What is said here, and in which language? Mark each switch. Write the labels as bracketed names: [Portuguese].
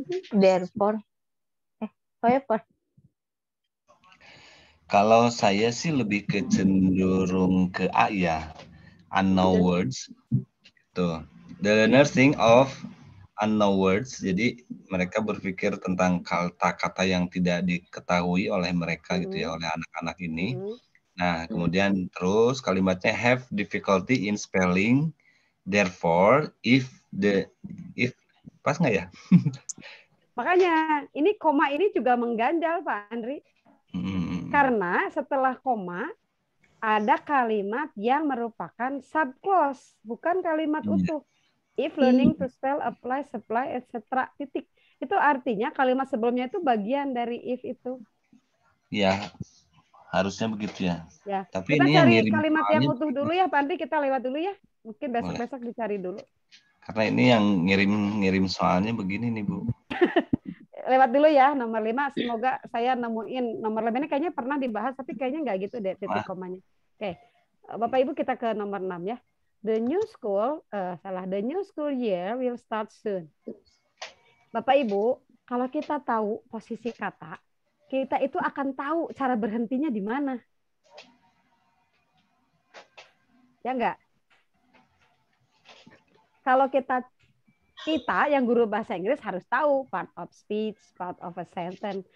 [English] Therefore. However. [Indonesian] Kalau saya sih lebih ke cenderung ke A ya. [English] Unknown words. [Indonesian] Tuh. [English] The learner think of unknown words. [Indonesian] Jadi mereka berpikir tentang kata-kata yang tidak diketahui oleh mereka gitu ya, oleh anak-anak ini. Nah, kemudian terus kalimatnya [English] have difficulty in spelling. Therefore, if [Indonesian] pas nggak ya? Makanya ini koma ini juga mengganjal Pak Andri. Karena setelah koma ada kalimat yang merupakan subclause, bukan kalimat utuh. [English] If learning to spell, apply, supply, etc. titik. [Indonesian] Itu artinya kalimat sebelumnya itu bagian dari if itu. Ya, harusnya begitu ya. Ya. Tapi Kita ini cari yang ngirim kalimat yang soalnya utuh dulu ya, Pak Andri, kita lewat dulu ya. Mungkin besok-besok dicari dulu. karena ini yang ngirim soalnya begini nih Bu. Lewat dulu ya nomor 5. Semoga saya nemuin nomor 5 ini kayaknya pernah dibahas tapi kayaknya nggak gitu deh titik komanya. Oke. Bapak Ibu kita ke nomor 6 ya. [English] The new school year will start soon. [Indonesian] Bapak Ibu, kalau kita tahu posisi kata, kita itu akan tahu cara berhentinya di mana. Ya enggak? Kalau kita yang guru bahasa Inggris harus tahu part of speech, part of a sentence.